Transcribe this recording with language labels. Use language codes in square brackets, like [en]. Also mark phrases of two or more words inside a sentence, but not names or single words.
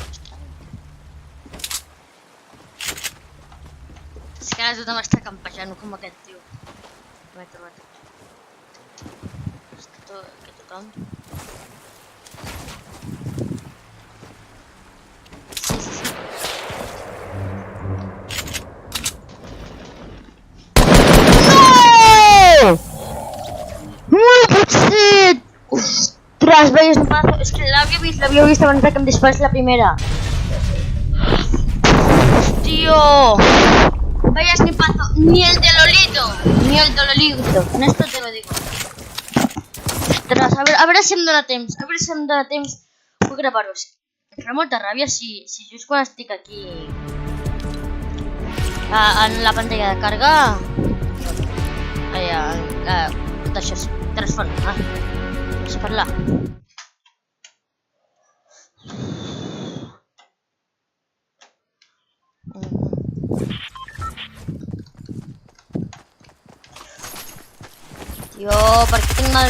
[ca] És que ara tothom està campejant com aquest tio. M'he trobat. Està aquí tothom. Sí. [es] Ostras, veis un paso. [ca] Es que l'havia vist abans que em disparés la primera. [es] Tío. Vaya snipazo. Ni el de Lolito. En esto te lo digo. [ca] Ostras, a veure si em dóna temps. Puc gravar-vos. Em fa molta ràbia si just quan estic aquí en la pantalla de carga. Tot això es transforma. És parlar. Tio, per què tinc mal...